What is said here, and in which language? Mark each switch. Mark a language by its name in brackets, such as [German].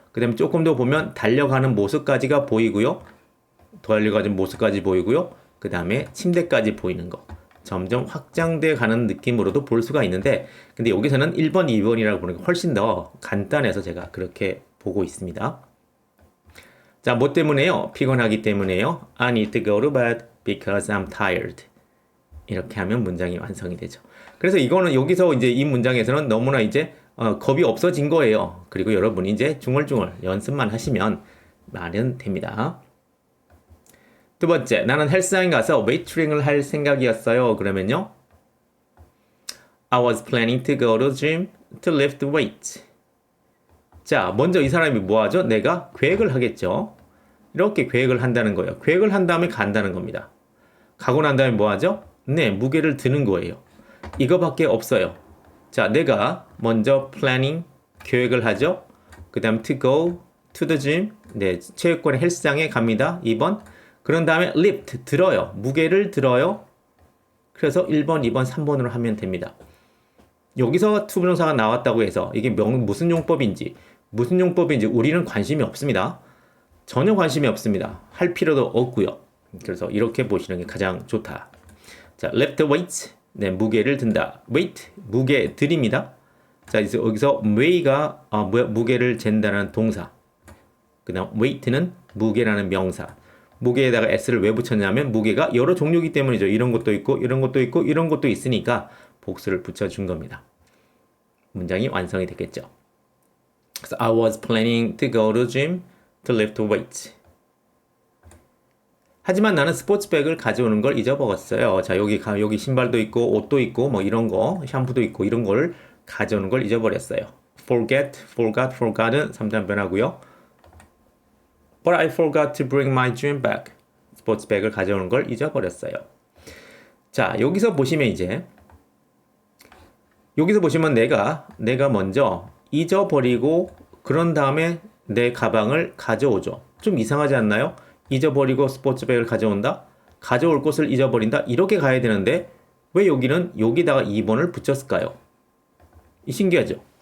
[Korean] 그 다음에 조금 더 보면 달려가는 모습까지가 보이고요. 달려가는 모습까지 보이고요. 그 다음에 침대까지 보이는 거. 점점 확장돼 가는 느낌으로도 볼 수가 있는데 근데 여기서는 1번, 2번이라고 보는 게 훨씬 더 간단해서 제가 그렇게 보고 있습니다. 자, 뭐 때문에요? 피곤하기 때문에요. [English] I need to go to bed because I'm tired. [Korean] 이렇게 하면 문장이 완성이 되죠. 그래서 이거는 여기서 이제 이 문장에서는 너무나 이제 겁이 없어진 거예요. 그리고 여러분이 이제 중얼중얼 연습만 하시면 말은 됩니다. 두 번째, 나는 헬스장에 가서 웨이트링을 할 생각이었어요. 그러면요. [English] I was planning to go to gym to lift weights. [Korean] 자, 먼저 이 사람이 뭐 하죠? 내가 계획을 하겠죠. 이렇게 계획을 한다는 거예요. 계획을 한 다음에 간다는 겁니다. 가고 난 다음에 뭐 하죠? 네, 무게를 드는 거예요. 이거밖에 없어요. 자, 내가 먼저 planning, 계획을 하죠. 그 다음 [English] to go to the gym, [Korean] 네, 체육관의 헬스장에 갑니다. 2번. 그런 다음에 lift, 들어요. 무게를 들어요. 그래서 1번, 2번, 3번으로 하면 됩니다. 여기서 to 부정사가 나왔다고 해서 이게 무슨 용법인지 우리는 관심이 없습니다. 전혀 관심이 없습니다. 할 필요도 없고요. 그래서 이렇게 보시는 게 가장 좋다. 자, lift weights, 네, 무게를 든다. weight, 무게 들입니다. 자, 여기서 weigh가 무게를 잰다는 동사. 그 다음 weight는 무게라는 명사. 무게에다가 s를 왜 붙였냐면 무게가 여러 종류이기 때문이죠. 이런 것도 있고 이런 것도 있고 이런 것도 있으니까 복수를 붙여준 겁니다. 문장이 완성이 됐겠죠. [English] 그래서 I was planning to go to gym to lift weights. [Korean] 하지만 나는 스포츠백을 가져오는 걸 잊어먹었어요. 자, 여기 신발도 있고 옷도 있고 뭐 이런 거, 샴푸도 있고 이런 걸 가져오는 걸 잊어버렸어요. forgot은 3단 변하고요. [English] But I forgot to bring my gym bag. [Korean] 스포츠백을 가져오는 걸 잊어버렸어요. 자, 여기서 보시면 내가 먼저 잊어버리고 그런 다음에 내 가방을 가져오죠. 좀 이상하지 않나요? 잊어버리고 스포츠백을 가져온다? 가져올 곳을 잊어버린다? 이렇게 가야 되는데 왜 여기는 여기다가 2번을 붙였을까요? 신기하죠?